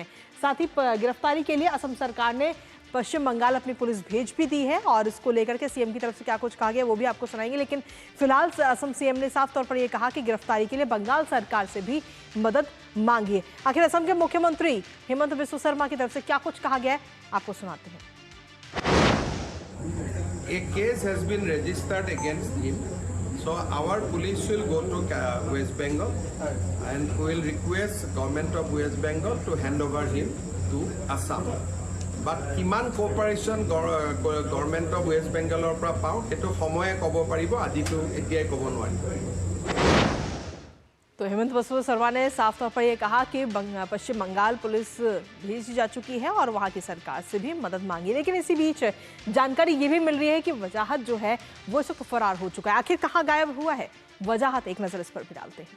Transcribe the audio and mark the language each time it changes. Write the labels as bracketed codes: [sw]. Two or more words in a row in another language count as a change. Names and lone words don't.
[hi] साथ ही गिरफ्तारी के लिए असम सरकार ने पश्चिम बंगाल अपनी पुलिस भेज भी दी है, और इसको लेकर के सीएम की तरफ से क्या कुछ कहा गया वो भी आपको सुनाएंगे। लेकिन फिलहाल असम सीएम ने साफ तौर पर यह कहा कि गिरफ्तारी के लिए बंगाल सरकार से भी मदद मांगी है। आखिर असम के मुख्यमंत्री हेमंत बिस्वा शर्मा की तरफ से क्या कुछ कहा गया है, आपको सुनाते हैं। [en] A case has been registered against him, so our police will go to West Bengal and will request government of West Bengal to hand over him to Assam. [as] But কিমান [en] cooperation government of West Bengal [as] পৰা পাওঁ সেইটো সময়ে ক'ব পাৰিব, আজিতো এতিয়াই ক'ব নোৱাৰিব। [hi] तो हेमंत बिस्वा शर्मा ने साफ तौर पर यह कहा कि पश्चिम बंगाल पुलिस भेजी जा चुकी है और वहां की सरकार से भी मदद मांगी। लेकिन इसी बीच जानकारी ये भी मिल रही है कि वजाहत जो है वो इस वक्त फरार हो चुका है। आखिर कहां गायब हुआ है वजाहत, एक नजर इस पर भी डालते हैं।